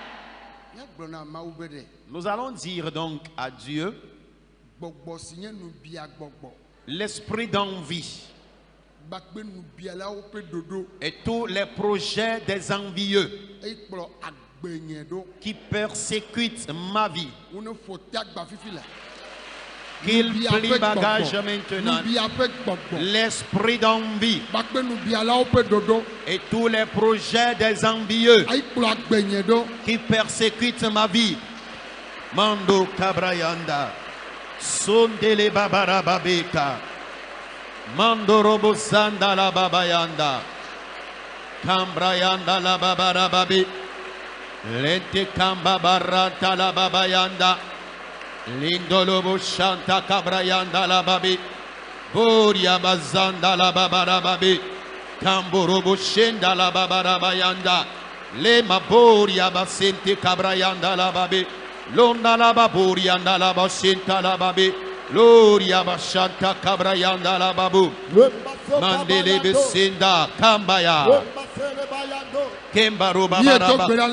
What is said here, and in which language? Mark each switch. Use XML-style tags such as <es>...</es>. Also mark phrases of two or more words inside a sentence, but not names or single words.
<fr>Nous allons dire donc à Dieu l'esprit d'envie et tous les projets des envieux qui persécutent ma vie, qu'il plie bagage maintenant. L'esprit d'envie et tous les projets des envieux qui persécutent ma vie. Mando Kabrayanda Sondele Babarababeka Mandorobo Sanda la Babayanda Kambrayanda la Babarababi Lente Kambabarata la Babayanda Lindolobo Shanta Kabrayanda la Babi Boria Bazanda la Babarababi Kamborobo Shenda la Babarabayanda Lema Boria Basente Kabrayanda la Babi Londa la Baburianda la Basenta la Babi Gloria Bashanta Kabrayanda la Babu Mandele Besinda Kambaya Kembaru Babaraba.</fr>